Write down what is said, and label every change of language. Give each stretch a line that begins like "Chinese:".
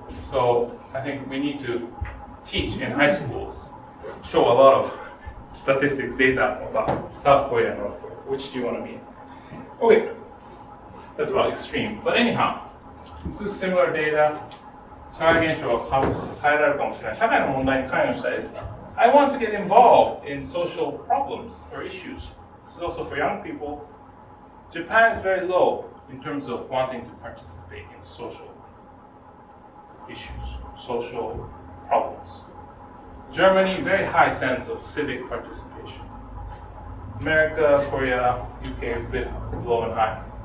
English: So I think we need to teach in high schools, show a lot of statistics, data about South Korea and North Korea. Which do you want to be in? Okay, that's about extreme. But anyhow, this is similar data.
Japanese: 社会現象が変えられるかもしれない。社会の問題に関与したいです。
English: I want to get involved in social problems or issues. This is also for young people. Japan is very low in terms of wanting to participate in social issues, social problems. Germany, very high sense of civic participation. America, Korea, UK, a bit low and high.